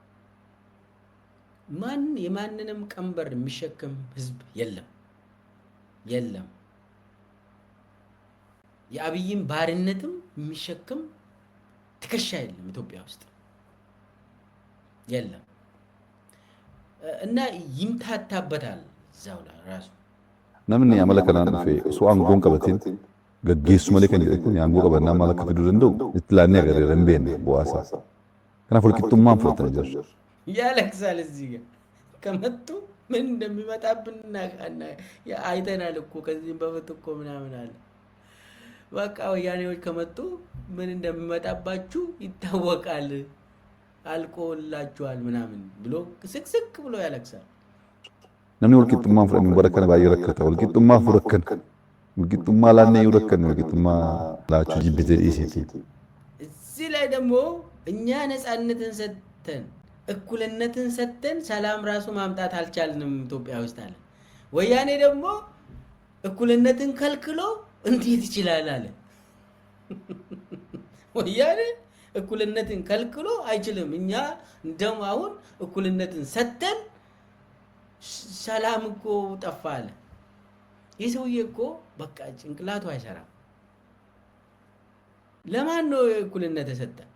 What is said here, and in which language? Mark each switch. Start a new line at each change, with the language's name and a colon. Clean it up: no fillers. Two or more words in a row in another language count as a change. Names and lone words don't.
Amharic: የማንንም ቀንበር የሚሸከም ህዝብ የለም። የአብይን ባርነትም የሚሸከም ትከሻ የለም ኢትዮጵያ ውስጥ የለም። እና ይምታታበታል እዛው ላይ ራሱ
Oromo: namni amala kanaan dhufe osoo aangoon qabatin gaggeessu malee kan jedhe kun aangoo qabannaa maal akka fiduu danda'u itti laannee agarreera hin beekne bu'aasaa. Kanaaf walqixxummaan fudhatanii jiru.
Amharic: ያለቅሳል። እዚህ ጋር ከመጡ ምን እንደሚመጣብን አይተናል እኮ ከዚህም በፊት እኮ ምናምን አለ። በቃ ወያኔዎች ከመጡ ምን እንደሚመጣባችሁ ይታወቃል፣ አልቆላችኋል ምናምን ብሎ ስቅስቅ ብሎ ያለቅሳል።
Oromo: namni walqixxummaan fudhanii bara kana baay'ee rakkata. Walqixxummaa furakkan walqixxummaa laannee yoo rakkanne walqixxummaa laachuu jibbitee dhiisiiti.
Amharic: እዚህ ላይ ደግሞ እኛ ነፃነትን ሰጥተን እኩልነትን ሰጥተን ሰላም ራሱ ማምጣት አልቻልንም ኢትዮጵያ ውስጥ አለ። ወያኔ ደግሞ እኩልነትን ከልክሎ እንዴት ይችላል አለ። ወያኔ እኩልነትን ከልክሎ አይችልም። እኛ እንደውም አሁን እኩልነትን ሰጥተን ሰላም እኮ ጠፋ አለ። ይህ ሰውዬ እኮ በቃ ጭንቅላቱ አይሰራም። ለማን ነው እኩልነት የሰጠ?